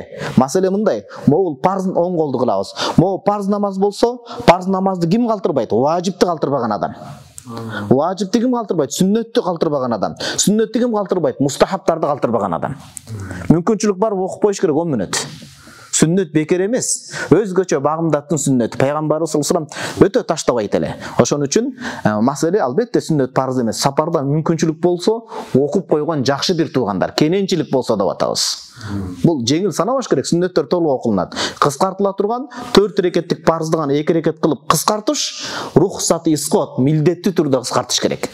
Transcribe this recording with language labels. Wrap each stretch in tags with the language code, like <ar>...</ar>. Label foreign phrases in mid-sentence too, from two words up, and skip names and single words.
<ky>Маселе мындай, могул парз оң колду кылабыз. Могул парз намаз болсо, парз намазды ким калтырбайт? Важипти калтырбаган адам. Важипти ким калтырбайт? Сүннөттү калтырбаган адам. Сүннөттү ким калтырбайт? Мустахабтарды калтырбаган адам. Мүмкүнчүлүк бар, окуп коюш керек 10 мүнөт. Сүннөт бекер эмес. Өзгөчө багымдаттын сүннөтү. Пайгамбарыбыз</ky> <ar>صلى الله عليه وسلم</ar> <ky>өтө таштабайт эле. Ошон үчүн маселе албетте сүннөт парыз эмес. Сапарда мүмкүнчүлүк болсо, окуп койгон жакшы бир туугандар. Кененчилик болсо деп атабыз. Бул жеңил санабаш керек. Сүннөттөр толук окулунат. Кыскартыла турган 4 рекеттик парызды гана 2 рекет кылып кыскартыш, рухсаты исқот, милдеттүү түрдө кыскартыш керек.</ky>